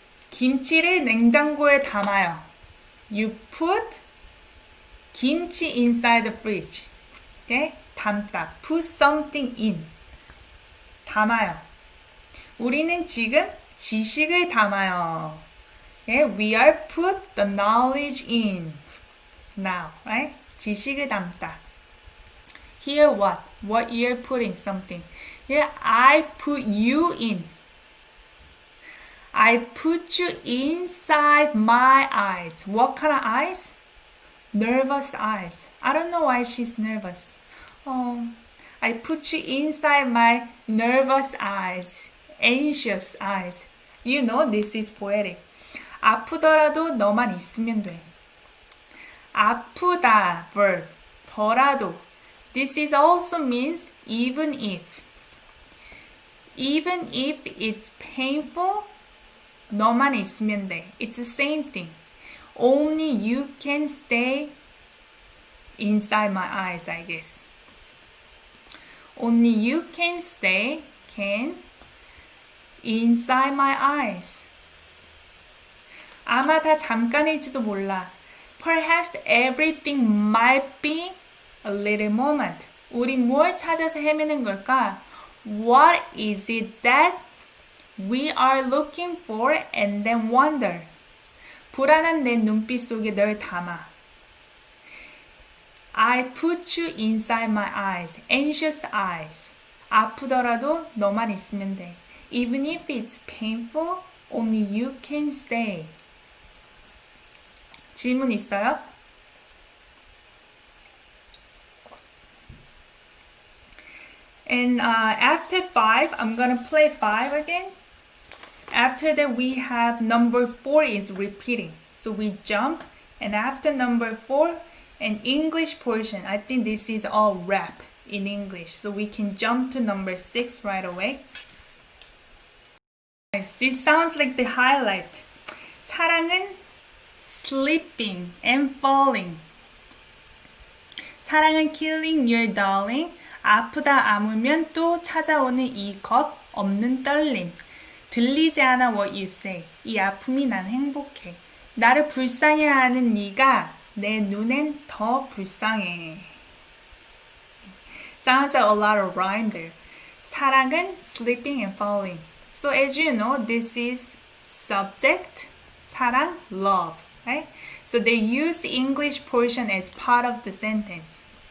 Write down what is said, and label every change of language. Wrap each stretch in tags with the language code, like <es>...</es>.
<ko>김치를 냉장고에 담아요.</ko> <en>You put kimchi inside the fridge. Okay? 담다. Put something in. 담아요.</en> <ko>우리는 지금 지식을 담아요.</ko> <en>Okay? We are put the knowledge in. Now, right?</en> <ko>지식을 담다.</ko> <en>Here what? What you're putting something. Here I put you in. I put you inside my eyes. What kind of eyes? Nervous eyes. I don't know why she's nervous. I put you inside my nervous eyes. Anxious eyes. You know this is poetic.</en> <ko>아프더라도 너만 있으면 돼. 아프다 verb. 더라도.</ko> <en>This is also means even if. Even if it's painful,</en> <ko>너만 있으면 돼.</ko> <en>It's the same thing. Only you can stay inside my eyes, I guess. Only you can stay, inside my eyes.</en> <ko>아마 다 잠깐일지도 몰라.</ko> <en>Perhaps everything might be a little moment.</en> <ko>우리 뭘 찾아서 헤매는 걸까?</ko> <en>What is it that we are looking for and then wonder?</en> <ko>불안한 내 눈빛 속에 널 담아.</ko> <en>I put you inside my eyes. Anxious eyes.</en> <ko>아프더라도 너만 있으면 돼.</ko> <en>Even if it's painful, only you can stay.</en> <ko>질문 있어요?</ko> <en>And after 5, I'm gonna play 5 again. After that, we have number 4 is repeating. So we jump, and after number 4, an English portion. I think this is all rap in English. So we can jump to number 6 right away. Nice. This sounds like the highlight. 사랑은 sleeping and falling. 사랑은 killing your darling.</en> <ko>아프다 아물면 또 찾아오는 이 겁 없는 떨림. 들리지 않아</ko> <en>what you say.</en> <ko>이 아픔이 난 행복해. 나를 불쌍해하는 네가 내 눈엔 더 불쌍해.</ko> <en>Sounds like a lot of rhyme there. 사랑은 sleeping and falling. So as you know, this is subject, 사랑, love, right? So they use the English portion as part of the sentence.</en>